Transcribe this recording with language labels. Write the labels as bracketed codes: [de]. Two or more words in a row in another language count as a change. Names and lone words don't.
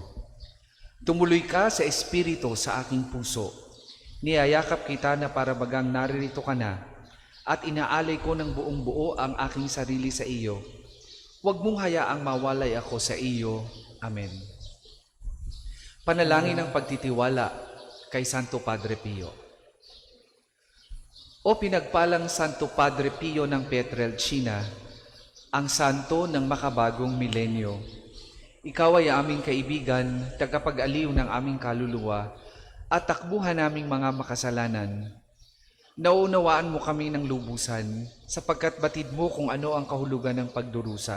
[tl] Tumuloy ka sa Espiritu sa aking puso. Niyayakap kita na para bagang naririto ka na at inaalay ko ng buong buo ang aking sarili sa iyo. Huwag mong hayaang mawalay ako sa iyo. Amen. Panalangin ng pagtitiwala kay Santo Padre Pio. O pinagpalang Santo Padre Pio ng Pietrelcina, ang santo ng makabagong milenyo, ikaw ay aming kaibigan, tagapag-aliw ng aming kaluluwa, at takbuhan naming mga makasalanan. Nauunawaan mo kami ng lubusan, sapagkat batid mo kung ano ang kahulugan ng pagdurusa.